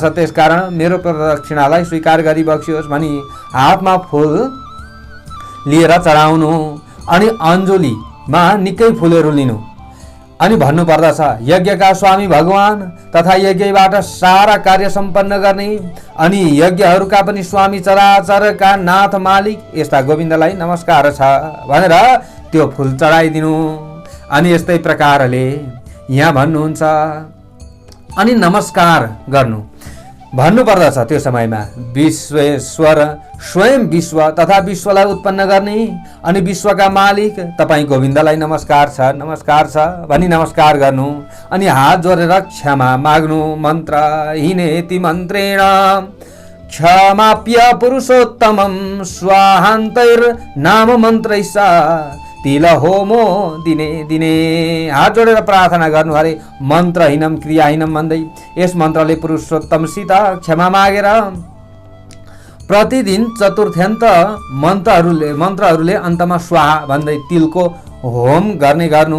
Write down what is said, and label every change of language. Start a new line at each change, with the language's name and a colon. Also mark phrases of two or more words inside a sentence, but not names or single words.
Nepali: त्यसकारण मेरो प्रदक्षिणालाई स्वीकार गरिबक्सियोस् भनी हातमा फूल लिएर चढाउनु। अनि अञ्जुलीमा निकै फुलहरू लिनु अनि भन्नु पर्दछ, यज्ञका स्वामी भगवान तथा यज्ञबाट सारा कार्य सम्पन्न गर्ने अनि यज्ञहरूका पनि स्वामी चराचरका नाथ मालिक यस्ता गोविन्दलाई नमस्कार छ भनेर त्यो फुल चढाइदिनु। अनि यस्तै प्रकारले यहाँ भन्नुहुन्छ अनि नमस्कार गर्नु भन्नु पर्दछ। त्यो समयमा विश्वेश्वर स्वयं विश्व तथा विश्वलाई उत्पन्न गर्ने अनि विश्वका मालिक तपाईँ गोविन्दलाई नमस्कार छ भनी नमस्कार गर्नु। अनि हात जोडेर क्षमा माग्नु।
Sanskrit: मन्त्र हिनेति मन्त्रेण क्षमाप्य पुरुषोत्तमं स्वाहान्तैर्नाम मन्त्रैस्सा तिल होमो दिने दिने।
Nepali: हात जोडेर प्रार्थना गर्नु अरे
Sanskrit: मन्त्रहीनम क्रियाहीनम
Nepali: भन्दै यस मन्त्रले पुरुषोत्तमसित क्षमा मागेर प्रतिदिन चतुर्थ्यान्त मन्त्रहरूले अन्तमा स्वाहा भन्दै तिलको होम गर्ने गर्नु।